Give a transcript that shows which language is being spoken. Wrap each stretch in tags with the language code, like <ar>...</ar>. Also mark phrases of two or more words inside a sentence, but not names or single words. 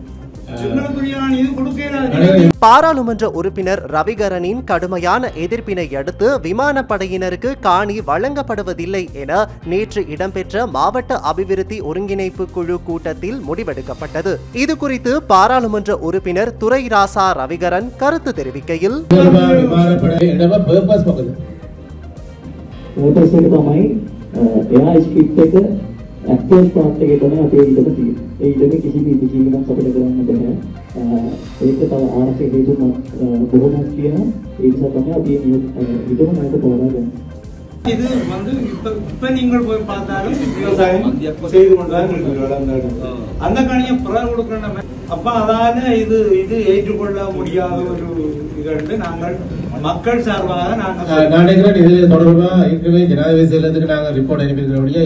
<ta>பாராளுமன்ற உறுப்பினர் ரவிகரனின் கடுமையான எதிர்ப்பினை அடுத்து விமானப்படையினருக்கு காணி வழங்கப்படுவதில்லை என நேற்று இடம்பெற்ற மாவட்ட அபிவிருத்தி ஒருங்கிணைப்பு குழு கூட்டத்தில் முடிவெடுக்கப்பட்டது. இது குறித்து பாராளுமன்ற உறுப்பினர் துரைராசா ரவிகரன் கருத்து தெரிவிக்கையில்</ta> <en>actors part</en> <si>එකේ තමයි අපේ ඉඩම තියෙන්නේ. ඒ ඉඩමේ කිසිම ඉදිකිරීමක් අපිට කරන්න බෑ. ඒක තව ආර්ථික හේතු බොහොමයක් තියෙනවා. ඒ නිසා තමයි අපි ඉඩම නැවත තෝරා ගන්නේ.</si> <ta>இது இப்ப நீங்கள் போய் பார்த்தாலும் விவசாயம் செய்து கொண்டுதான் இருக்கிறார்கள். அந்த காணியை பிறகு கொடுக்கணும். அப்ப அதால இது ஏற்றுக்கொள்ள முடியாத ஒரு இது நாங்கள் மக்கள் சார்பாக நாங்கள் இது தொடர்பாக ஏற்கனவே ஜனாதிபதி செயலகத்துக்கு நாங்கள் ரிப்போர்ட் அனுப்பியிருக்கிறோம்.</ta>